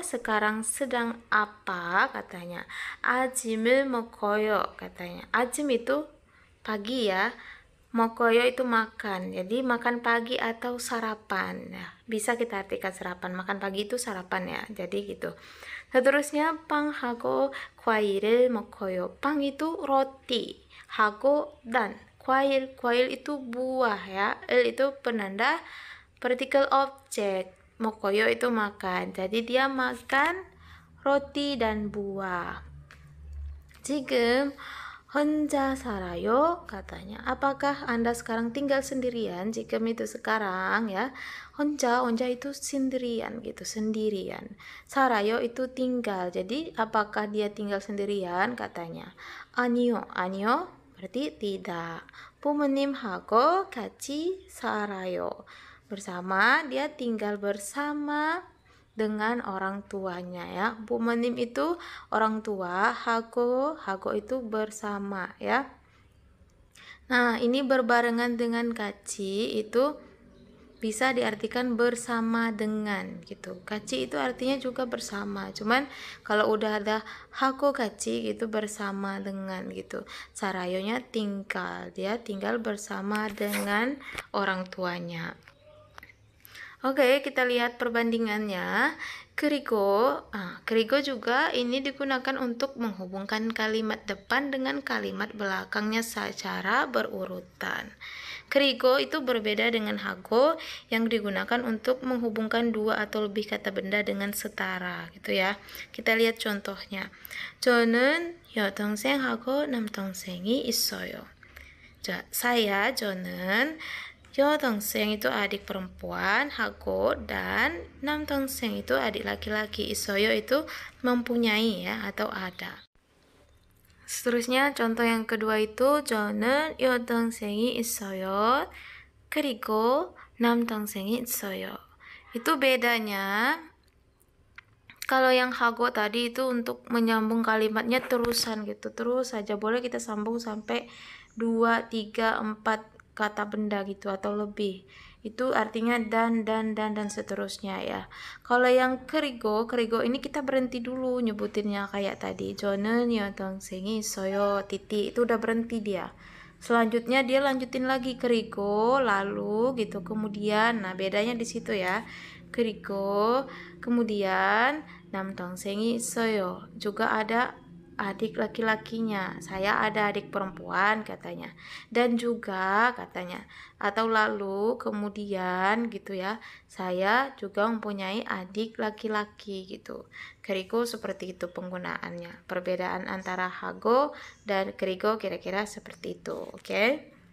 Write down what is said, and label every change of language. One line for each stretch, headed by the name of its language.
Indonesian: Sekarang sedang apa? Katanya.
Korean: 아침을 먹어요.
Indonesian: Katanya. 아침 itu pagi ya. 먹어요 itu makan. Jadi makan pagi atau sarapan. Nah, bisa kita artikan sarapan. Makan pagi itu sarapan ya. Jadi gitu. Seterusnya
Korean: 빵하고 과일을 먹어요.
Indonesian: 빵 itu roti. 하고 dan. 과일 itu buah ya. Il itu penanda partikel objek. Mokoyo itu makan. Jadi dia makan roti dan buah. 지금
Korean: 혼자 살아요?
Indonesian: katanya. Apakah Anda sekarang tinggal sendirian? Jika itu sekarang ya. 혼자 itu sendirian gitu, sendirian. 살아요 itu tinggal. Jadi apakah dia tinggal sendirian? Katanya.
Korean: 아니요, 아니요.
Indonesian: Berarti tidak.
Korean: 부모님하고 같이 살아요.
Indonesian: Bersama, dia tinggal bersama dengan orang tuanya ya. 부모님 itu orang tua, hago itu bersama ya. Nah, ini berbarengan dengan kaci itu bisa diartikan bersama dengan gitu. Kaci itu artinya juga bersama. Cuman kalau udah ada hago kaci itu bersama dengan gitu. Sarayonya tinggal, dia tinggal bersama dengan orang tuanya. Oke, kita lihat perbandingannya. Kerigo juga ini digunakan untuk menghubungkan kalimat depan dengan kalimat belakangnya secara berurutan. Kerigo itu berbeda dengan hago yang digunakan untuk menghubungkan dua atau lebih kata benda dengan setara, gitu ya. Kita lihat contohnya.
Korean: 저는 여동생하고 남동생이 있어요.
Indonesian: 저는 여동생 itu adik perempuan, hago, dan 남동생 itu adik laki-laki, 있어요 itu mempunyai ya atau ada. Seterusnya contoh yang kedua itu
Korean: 저는 여동생이 있어요. 그리고 남동생이 있어요.
Indonesian: Itu bedanya. Kalau yang hago tadi itu untuk menyambung kalimatnya terusan gitu, terus saja boleh kita sambung sampai 2, 3, 4 kata benda gitu atau lebih. Itu artinya dan seterusnya ya. Kalau yang kerigo ini kita berhenti dulu nyebutinnya kayak tadi.
Korean: 저는 여동생이 있어요.
Indonesian: titik itu udah berhenti dia. Selanjutnya dia lanjutin lagi kerigo, lalu gitu, kemudian. Nah, bedanya di situ ya.
Korean: 그리고 kemudian 남동생이 있어요.
Indonesian: Juga ada adik laki-lakinya. Saya ada adik perempuan katanya. Dan juga katanya. Atau lalu kemudian gitu ya. Saya juga mempunyai adik laki-laki gitu. 그리고 seperti itu penggunaannya. Perbedaan antara hago dan 그리고 kira-kira seperti itu. Oke?